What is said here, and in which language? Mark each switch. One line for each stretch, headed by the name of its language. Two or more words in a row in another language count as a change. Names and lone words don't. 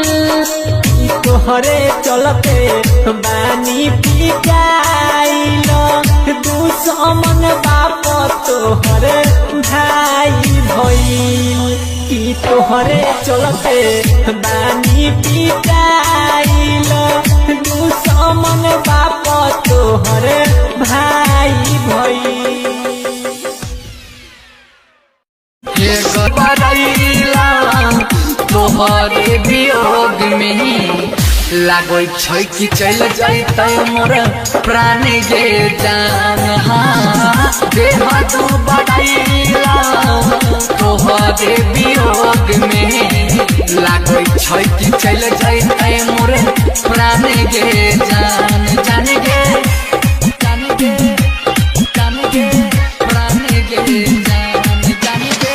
Bhojpuri: तोहरे चलते बानी पिटाइल दुश्मन बाप तोहरे भाई भइल कि तोहरे चलते बानी पिटाइल दुश्मन बाप तोहरे भाई भइल।
Angika: तोहरे वियोग में लागो छै कि चल जाइतै मोर प्राण गे जान देह तू बढ़ैला। तोहरे वियोग में लागो छै कि चल जाइतै मोर प्राण गे जान जान गे जान गे जान गे प्राण गे जान जान गे।